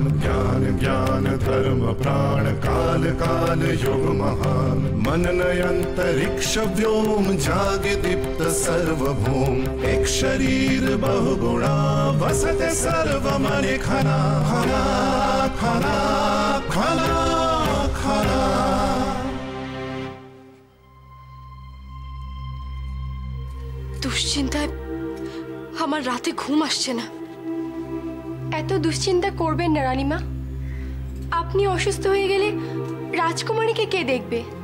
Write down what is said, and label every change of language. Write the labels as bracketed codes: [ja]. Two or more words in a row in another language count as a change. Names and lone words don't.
[sa] ज्ञान ज्ञान धर्म प्राण काल काल युग महान। मनन अंतरिक्ष व्योम जागे दीप्त सर्वभौम। एक शरीर बहुगुणा वसते सर्व मने खना खना खना खना खना। [bn] দুশ্চিন্তায় আমার রাতে ঘুম আসছে না। এত দুশ্চিন্তা করবেন না রানীমা। আপনি অসুস্থ হয়ে গেলে রাজকুমারীকে কে দেখবে?